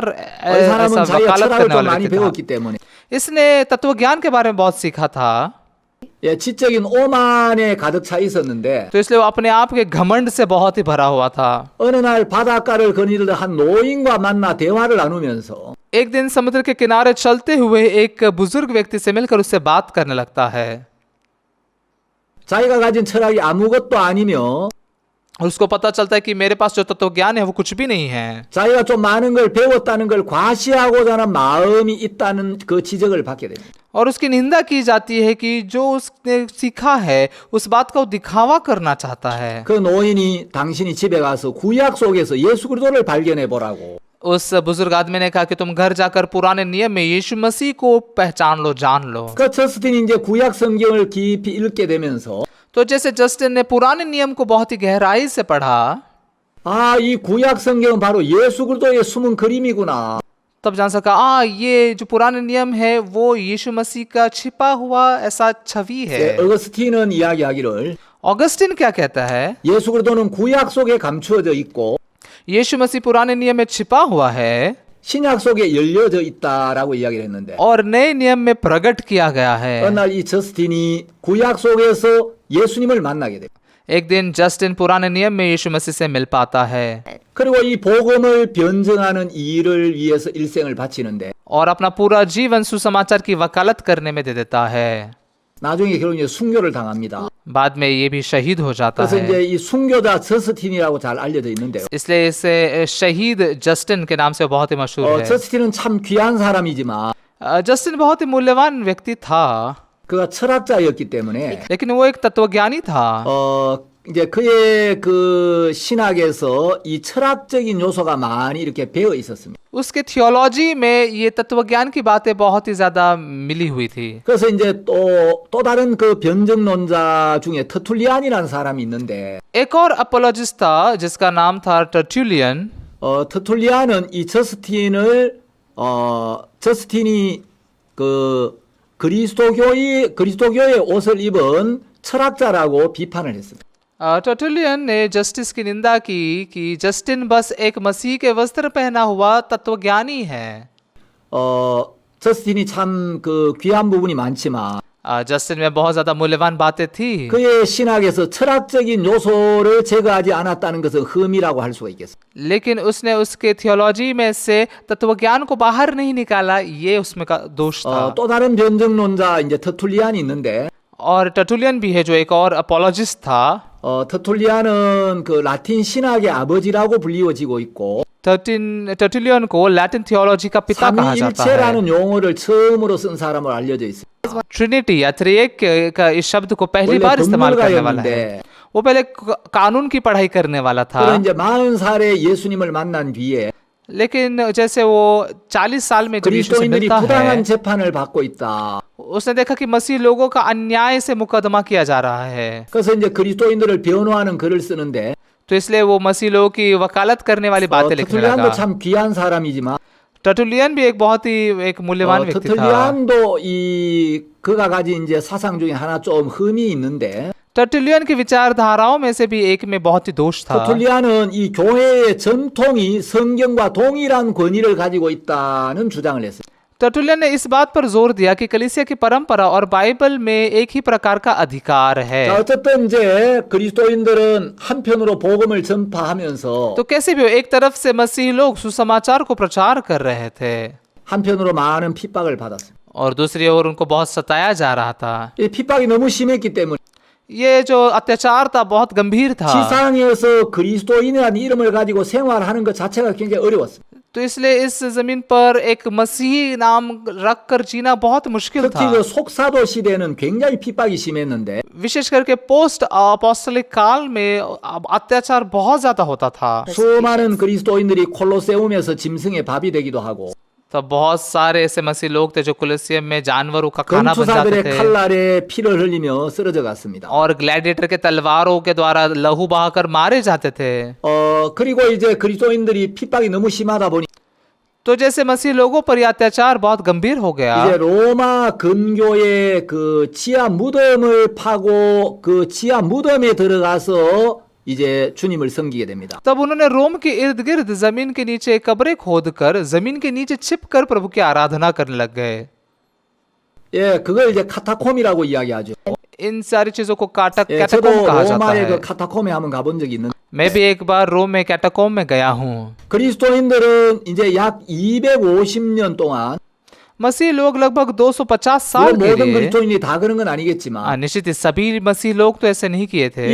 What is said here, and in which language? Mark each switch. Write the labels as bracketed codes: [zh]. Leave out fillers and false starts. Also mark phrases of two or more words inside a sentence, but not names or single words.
[ko] 이 [hi] ऐसा [ko] 사람은 자기가 [hi] वकालत [ko] 철학을 [hi] करने [ko] 좀 [hi] वाला [ko] 많이 [hi] व्यक्ति था। [ko] 배웠기 때문에 [hi] इसने तत्व ज्ञान के बारे में बहुत सीखा था, [ko] 예, 지적인 오만에 가득 차 있었는데 [hi] तो इसलिए वो अपने आप के घमंड से बहुत ही भरा हुआ था। [ko] 어느 날 바닷가를 거닐던 한 노인과 만나 대화를 나누면서 [hi] एक दिन समुद्र के किनारे चलते हुए एक बुजुर्ग व्यक्ति से मिलकर उससे बात करने लगता है। [ko] 자기가 가진 철학이 아무것도 아니며 [hi] उसको पता चलता है कि मेरे पास जो तत्व ज्ञान है वो कुछ भी नहीं है, [ko] 자기가 좀 많은 걸 배웠다는 걸 과시하고자 하는 마음이 있다는 그 지적을 받게 됩니다. [hi] और उसकी निंदा की जाती है कि जो उसने सीखा है उस बात का वो दिखावा करना चाहता है। [ko] 그 노인이 당신이 집에 가서 구약 속에서 예수 그리스도를 발견해 보라고. [hi] उस बुजुर्ग आदमी ने कहा कि तुम घर जाकर पुराने नियम में यीशु मसीह को पहचान लो, जान लो। [ko] 그 저스틴이 이제 구약 성경을 깊이 읽게 되면서 [hi] तो जैसे जस्टिन ने पुराने नियम को बहुत ही गहराई से पढ़ा, [ko] 아, 이 구약 성경은 바로 예수 그리스도의 숨은 그림이구나. [hi] तब जान सका ये जो पुराने नियम है वो यीशु मसीह का छिपा हुआ ऐसा छवि है। [ko] 예, 어거스틴은 이야기하기를 [hi] ऑगस्टिन क्या कहता है? [ko] 예수 그리스도는 구약 속에 감추어져 있고 [hi] यीशु मसीह पुराने नियम में छिपा हुआ है [ko] 신약 속에 열려져 있다라고 이야기를 했는데 [hi] और नए नियम में प्रकट किया गया है। [ko] 어느 날 이 저스틴이 구약 속에서 예수님을 만나게 돼요. [hi] एक दिन जस्टिन पुराने नियम में यीशु मसीह से मिल पाता है [ko] 그리고 이 복음을 변증하는 일을 위해서 일생을 바치는데 [hi] और अपना पूरा जीवन सुसमाचार की वकालत करने में दे देता है। [ko] 나중에 결국 이제 순교를 당합니다. [hi] बाद में ये भी शहीद हो जाता [ko] 그래서 이제 [hi] है। [ko] 이 순교자 저스틴이라고 잘 알려져 있는데요. [hi] इसलिए इसे शहीद जस्टिन के नाम से बहुत ही मशहूर है। [ko] 저스틴은 참 귀한 사람이지만 [hi] जस्टिन बहुत ही मूल्यवान व्यक्ति था, [ko] 그가 철학자였기 때문에 [hi] लेकिन वो एक तत्वज्ञानी था। [ko] 이제 그의 그 신학에서 이 철학적인 요소가 많이 이렇게 배어 있었습니다. [hi] उसके थियोलॉजी में ये तत्वज्ञान की बातें बहुत ही ज्यादा मिली हुई थी। [ko] 그래서 이제 또 다른 그 변증론자 중에 터툴리안이라는 사람이 있는데 [hi] एक और अपोलोजिस्ट था जिसका नाम था टर्टुलियन। [ko] 터툴리안은 이 저스틴이 그 그리스도교의 옷을 입은 철학자라고 비판을 했습니다. [hi] टर्टुलियन ने जस्टिस की निंदा की कि जस्टिन बस एक मसीह के वस्त्र पहना हुआ तत्वज्ञानी है। [ko] 저스틴이 참 그 귀한 부분이 많지만 [hi] जस्टिन में बहुत ज्यादा मूल्यवान बातें थी, [ko] 그의 신학에서 철학적인 요소를 제거하지 않았다는 것은 흠이라고 할 수가 있겠습니다. [hi] लेकिन उसने उसके थियोलॉजी में से तत्वज्ञान को बाहर नहीं निकाला, ये उसमें का दोष था। [ko] 또 다른 변증론자 이제 터툴리안이 있는데 [hi] और टर्टुलियन भी है जो एक और अपोलॉजिस्ट था। [ko] 터툴리안은 그 라틴 신학의 아버지라고 불리워지고 있고 [hi] टर्टुलियन को [en] Latin theology [hi] का पिता कहा जाता है। [ko] 삼위일체라는 용어를 처음으로 쓴 사람으로 알려져 있습니다. [hi] ट्रिनिटी या त्रिएक का इस शब्द को पहली [ko] 원래 [hi] बार इस्तेमाल करने वाला है। [ko] 법률가였는데 [hi] वो पहले कानून की पढ़ाई करने वाला था, [ko] 그런 이제 40살에 예수님을 만난 뒤에 [hi] लेकिन जैसे वो 40 साल में जब यीशु से [ko] 그리스도인들이 [hi] मिलता [ko] 부당한 [hi] है, [ko] 재판을 받고 있다. [hi] उसने देखा कि मसीह लोगों का अन्याय से मुकदमा किया जा रहा है। [ko] 그래서 이제 그리스도인들을 변호하는 글을 쓰는데 [hi] तो इसलिए वो मसीह लोगों की वकालत करने वाली बातें लिखने [ko] 터툴리안도 [hi] लगा। [ko] 참 귀한 사람이지만 [hi] टर्टुलियन भी एक बहुत ही एक मूल्यवान व्यक्ति था। [ko] 터툴리안도 이 그가 가진 이제 사상 중에 하나 좀 흠이 있는데 [hi] टर्टुलियन की विचारधाराओं में से भी एक में बहुत ही दोष था। [ko] 터툴리안은 이 교회의 전통이 성경과 동일한 권위를 가지고 있다는 주장을 했어요. [hi] टर्टुलियन ने इस बात पर जोर दिया कि कलीसिया की परंपरा और बाइबल में एक ही प्रकार का अधिकार है। [ko] 자, 어쨌든 이제 그리스도인들은 한편으로 복음을 전파하면서 [hi] तो कैसे भी हो, एक तरफ से मसीह लोग सुसमाचार को प्रचार कर रहे थे [ko] 한편으로 많은 핍박을 받았어요. [hi] और दूसरी ओर उनको बहुत सताया जा रहा था। [ko] 이 핍박이 너무 심했기 때문에 [hi] ये जो अत्याचार था बहुत गंभीर था, [ko] 지상에서 그리스도인이라는 이름을 가지고 생활하는 것 자체가 굉장히 어려웠어요. [hi] तो इसलिए इस जमीन पर एक मसीही नाम रख कर जीना बहुत मुश्किल [ko] 특히 [hi] था। [ko] 그 속사도 시대는 굉장히 핍박이 심했는데 [hi] विशेष करके [en] post apostolic [hi] काल में अत्याचार बहुत ज्यादा होता था। [ko] 수많은 그리스도인들이 콜로세움에서 짐승의 밥이 되기도 하고 [hi] तो बहुत सारे ऐसे मसीह लोग थे जो कुलिसियम में जानवरों का खाना बन जाते [ko] 검투사들의 [hi] थे [ko] 칼날에 피를 흘리며 쓰러져 갔습니다. [hi] और ग्लैडिएटर के तलवारों के द्वारा लहू बहाकर मारे जाते थे। [ko] 그리고 이제 그리스도인들이 핍박이 너무 심하다 보니 [hi] तो जैसे मसीह लोगों पर यह अत्याचार बहुत गंभीर हो गया, [ko] 이제 로마 근교의 그 지하 무덤을 파고 그 지하 무덤에 들어가서 이제 주님을 섬기게 됩니다. [hi] तब उन्होंने रोम के इर्द गिर्द जमीन के नीचे कब्रें खोदकर जमीन के नीचे छिपकर प्रभु की आराधना करने लग गए। [ko] 예, 그걸 이제 카타콤이라고 이야기하죠. [hi] इन सारी चीजों को [ko] 예, 저도 [hi] कैटाकोम कहा जाता [ko] 로마의 [hi] है। [ko] 그 카타콤에 한번 가본 적이 있는데 [hi] मैं भी एक बार रोम में कैटाकोम में गया हूँ। [ko] 그리스도인들은 이제 약 250년 동안 [hi] मसीह लोग लगभग 250 साल [ko] 물론 [hi] के [ko] 모든 [hi] लिए, [ko] 그리스도인이 다 그런 건 아니겠지만 [hi] निश्चित ही सभी मसीह लोग तो ऐसे नहीं किए थे।